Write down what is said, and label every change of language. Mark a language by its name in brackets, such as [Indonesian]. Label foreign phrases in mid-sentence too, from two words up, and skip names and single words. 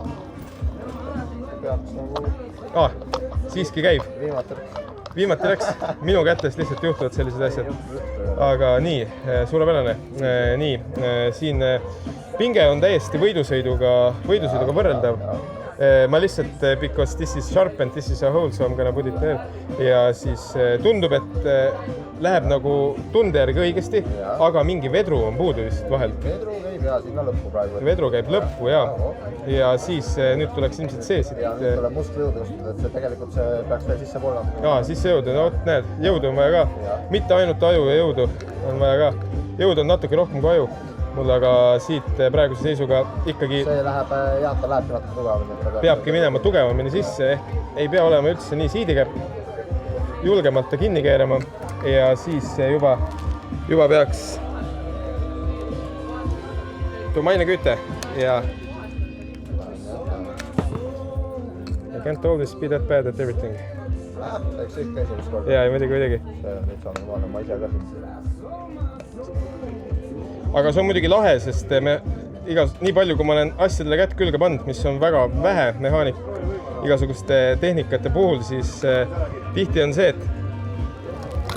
[Estonian] Siiski käib. Viimati läks. Minu kätest lihtsalt juhtuvad sellised asjad. Aga nii, suurepärane. Nii, siin pinge on täiesti võidusõiduga võrreldav. Ma lihtsalt, [English] because this is sharpened, this is a hole, so I'm gonna put it there. [Estonian] Ja siis tundub, et läheb nagu tunde järgi õigesti, aga mingi vedru on puudu lihtsalt vahel. Vedru käib sinna lõppu praegu. Vedru käib lõppu, ja siis nüüd tuleks ilmselt see siit. Ja nüüd tuleb must jõudu just, et see tegelikult peaks veel sisse poole. Sisse jõudu, no näed, jõudu on vaja ka. Mitte ainult aju ja jõudu on vaja ka. Jõudu on natuke rohkem kui aju. Mul aga siit praeguse seisuga ikkagi see lähebki natuke tugevamini. Peabki minema tugevamini sisse, ehk ei pea olema üldse nii siidikäpp, julgemalt ta kinni keerama ja siis juba peaks tumaine küte ja [English] I can't always be that bad at everything. [Estonian] Eks ikka esimest korda. Ja, muidugi. See on nüüd saanud vaadata, ma ise ka siin. Aga see on muidugi lahe, sest nii palju, kui ma olen asjadele kätt külge pannud, mis on väga vähe mehaanik igasuguste tehnikate puhul, siis tihti on see, et